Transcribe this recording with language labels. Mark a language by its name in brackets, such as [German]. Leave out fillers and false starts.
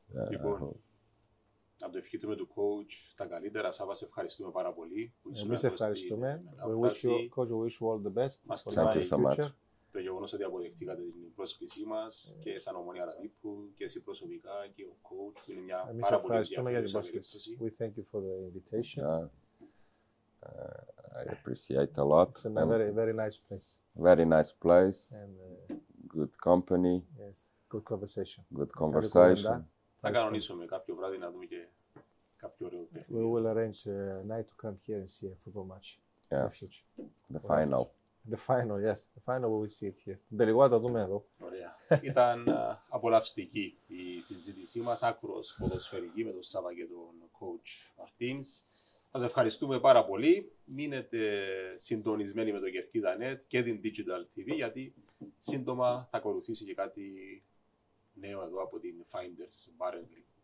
[Greek] Λοιπόν, να το ευχηθούμε του coach τα καλύτερα. Σάβα, σε ευχαριστούμε πάρα πολύ. Εμείς ευχαριστούμε. [English] We wish you all the best. Thank you so much. [Greek] Το γεγονός ότι αποδεχτήκατε την πρόσκλησή μας και σαν Ομονία Αραδίππου και εσύ προσωπικά και ο coach, που είναι μια πάρα πολύ ενδιαφέρουσα περίπτωση. [English] We thank you for the invitation. I appreciate a lot. It's a very, very nice place. Very nice place. And, good company. Yes, good conversation. Good conversation. [Greek] Θα κανονίσουμε κάποιο βράδυ να δούμε και κάποιο ωραίο παιχνίδι. [English] We will arrange a night to come here and see a football match. Yes, the final. The final, yes. The final we see it here. [Greek] Τον τελικό θα το δούμε εδώ. Ωραία. Ήταν απολαυστική η συζήτησή μας, άκρος ποδοσφαιρική με τον Σάβα και τον coach Μαρτίνς. Σας ευχαριστούμε πάρα πολύ. Μείνετε συντονισμένοι με το Kerkida.net και την Digital TV, γιατί σύντομα θα ακολουθήσει και κάτι νέο εδώ από την Finders Bar and Grill.